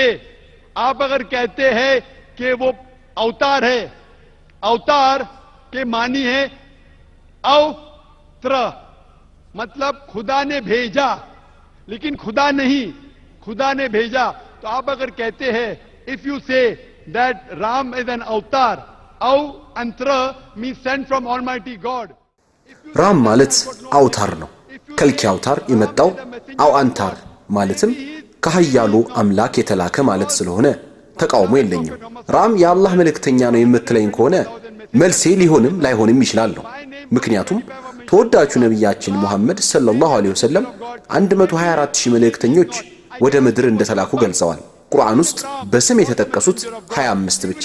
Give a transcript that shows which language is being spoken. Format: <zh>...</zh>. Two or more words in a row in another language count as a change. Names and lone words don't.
<ur>آپ اگر کہتے ہیں کہ وہ اوتار ہے، اوتار کے معنی ہے اوتر، مطلب خدا نے بھیجا، لیکن خدا نہیں، خدا نے بھیجا. تو آپ اگر کہتے ہیں,</ur> <en>if you say that Ram is an avatar, antr means sent from Almighty God.</en> <am>ራም ማለት አውታር ነው። ከልኪ አውታር የመጣው አው አንታር ማለትም ከኃያሉ አምላክ የተላከ ማለት ስለሆነ ተቃውሞ የለኝም። ራም የአላህ መልእክተኛ ነው የምትለኝ ከሆነ መልሴ ሊሆንም ላይሆንም ይችላል ነው። ምክንያቱም ተወዳጁ ነብያችን ሙሐመድ ሰለላሁ ዐለይሂ ወሰለም 124000 መልእክተኞች ወደ ምድር እንደተላኩ ገልጸዋል። ቁርአን ውስጥ በስም የተጠቀሱት 25 ብቻ</am>